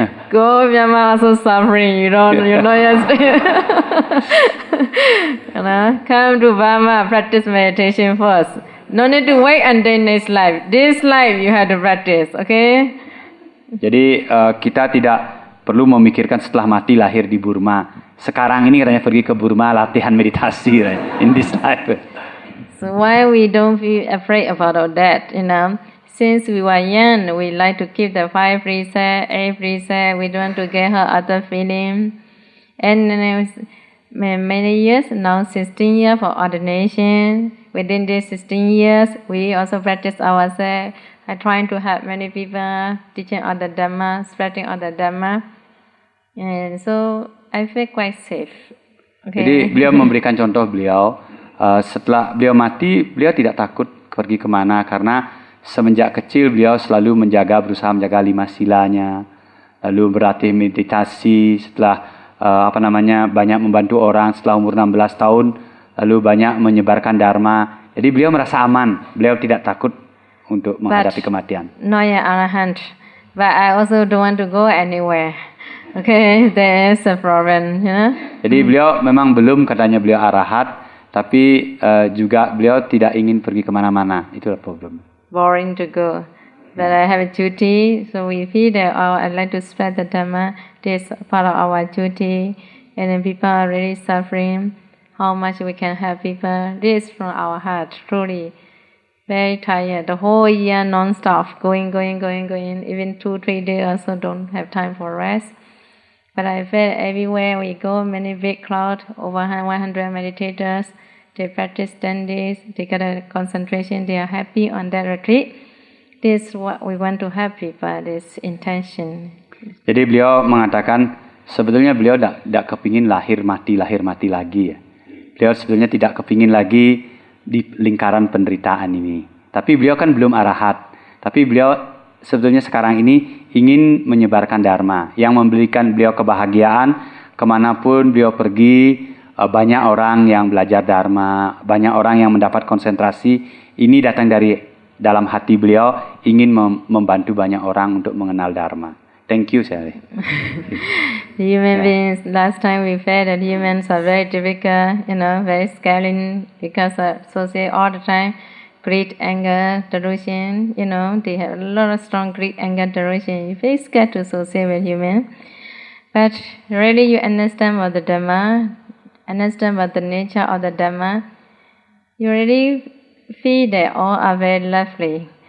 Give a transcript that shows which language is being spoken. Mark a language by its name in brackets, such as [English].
[English] Go Myanmar also suffering. You know yesterday. Come to Burma, practice meditation first. No need to wait until next life. This life you have to practice, okay? [Indonesian] Jadi kita tidak perlu memikirkan setelah mati lahir di Burma. Sekarang ini katanya pergi ke Burma latihan meditasi [English] in this life. So why we don't feel afraid about all that, Since we were young, we like to keep the 5 precepts, 8 precepts. We don't want to get her other feeling. And many years, now 16 years for ordination. Within these 16 years, we also practice ourselves. I trying to help many people, teaching all the Dhamma, spreading all the Dhamma. And so I feel quite safe. Okay. [Indonesian] Jadi beliau memberikan contoh beliau, setelah beliau mati, beliau tidak takut pergi kemana karena semenjak kecil beliau selalu berusaha menjaga 5 silanya, lalu berlatih meditasi, setelah banyak membantu orang setelah umur 16 tahun, lalu banyak menyebarkan dharma. Jadi beliau merasa aman, beliau tidak takut untuk menghadapi kematian. [English] No, ya arahant, but I also don't want to go anywhere. Okay, there is a problem, [Indonesian] Jadi beliau memang belum katanya beliau arahat, tapi juga beliau tidak ingin pergi kemana-mana, itulah problem. [English] Boring to go. But I have a duty, so we feel that I'd like to spread the Dhamma. This is part of our duty. And then people are really suffering. How much we can help people. This is from our heart, truly. Very tired. The whole year non-stop, going. Even 2-3 days also don't have time for rest. But I feel everywhere we go, many big crowd, over 100 meditators. They practice 10 days, they get a concentration, they are happy on that retreat. This is what we want to help people, this intention. [Indonesian] Jadi beliau mengatakan, sebetulnya beliau tidak kepingin lahir mati lagi ya. Beliau sebetulnya tidak kepingin lagi di lingkaran penderitaan ini. Tapi beliau kan belum arahat. Tapi beliau sebetulnya sekarang ini ingin menyebarkan dharma, yang memberikan beliau kebahagiaan kemanapun beliau pergi. Banyak orang yang belajar dharma, banyak orang yang mendapat konsentrasi. Ini datang dari dalam hati beliau, ingin membantu banyak orang untuk mengenal dharma. [English] Thank you, Sally. The human beings, last time we felt that humans are very difficult, very scary because of associate all the time. Greed, anger, delusion, they have a lot of strong greed, anger, delusion. You're very scared to associate with humans. But really you understand about the Dhamma, understand about the nature of the Dhamma, you really feel that all are very lovely.